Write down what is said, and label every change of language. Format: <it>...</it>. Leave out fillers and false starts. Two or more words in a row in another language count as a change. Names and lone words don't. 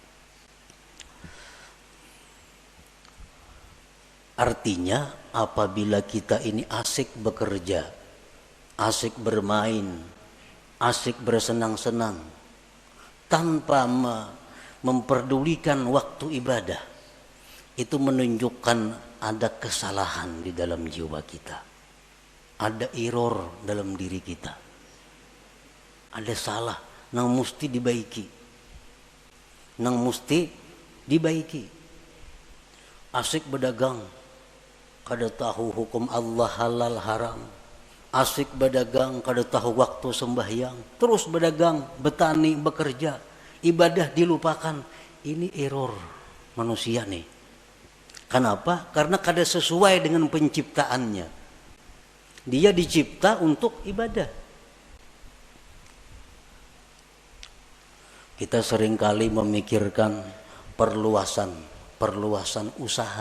<id>Artinya, apabila kita ini asik bekerja, asik bermain, asik bersenang-senang, tanpa memperdulikan waktu ibadah, itu menunjukkan ada kesalahan di dalam jiwa kita. Ada error dalam diri kita. Ada salah,</id> <bjn>nang mesti dibaiki. Nang mesti dibaiki.</bjn> <id>Asik berdagang, kada tahu hukum Allah halal haram. Asik berdagang, kada tahu waktu sembahyang, terus berdagang, bertani, bekerja, ibadah dilupakan. Ini error manusia nih. Kenapa? Karena kada sesuai dengan penciptaannya. Dia dicipta untuk ibadah. Kita seringkali memikirkan perluasan usaha.</id>